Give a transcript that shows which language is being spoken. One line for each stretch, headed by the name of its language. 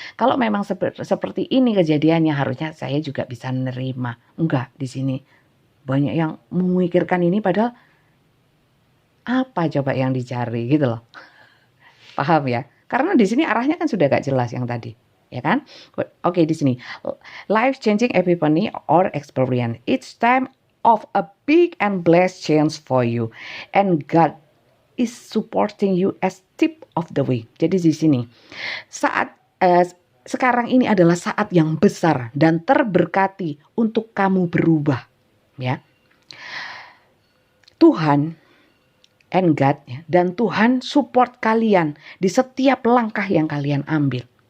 Indonesian: Kalau memang seperti ini kejadiannya, harusnya saya juga bisa menerima. Enggak, di sini banyak yang memikirkan ini padahal apa coba yang dicari gitu loh. Paham ya? Karena di sini arahnya kan sudah gak jelas yang tadi, ya kan? Oke, di sini
English: life changing epiphany or experience. Each time of a big and blessed change for you, and God is supporting you as tip of the way.
Indonesian: Jadi di sini sekarang ini adalah saat yang besar dan terberkati untuk kamu berubah, ya. Tuhan
English: and God,
Indonesian: ya, dan Tuhan support kalian di setiap langkah yang kalian ambil.